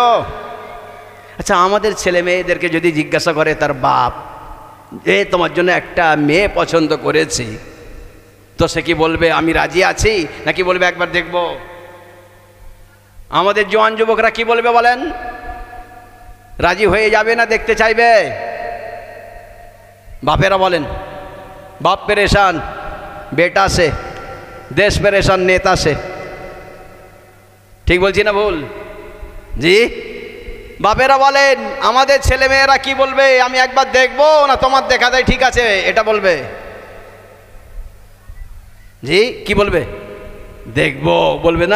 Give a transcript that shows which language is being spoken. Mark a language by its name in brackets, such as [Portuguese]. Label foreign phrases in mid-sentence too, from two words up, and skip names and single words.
[Bangla] আচ্ছা আমাদের ছেলে মেয়েদেরকে যদি জিজ্ঞাসা করে তার বাপ, তোমার জন্য একটা মেয়ে পছন্দ করেছি, তো সে কি বলবে আমি রাজি আছি, নাকি বলবে একবার দেখব? আমাদের জওয়ান যুবকরা কি বলবে বলেন? রাজি হয়ে যাবে না দেখতে চাইবে? বাপেরা বলেন, বাপ [Hindi] परेशान बेटा से, देश परेशान नेता से। [Bangla] ঠিক বলছি না ভুল? জি, বাপেরা বলেন আমাদের ছেলে মেয়েরা কি বলবে, আমি একবার দেখবো না তোমার দেখা দেয় ঠিক আছে এটা বলবে? জি, কি বলবে? দেখবো বলবে না?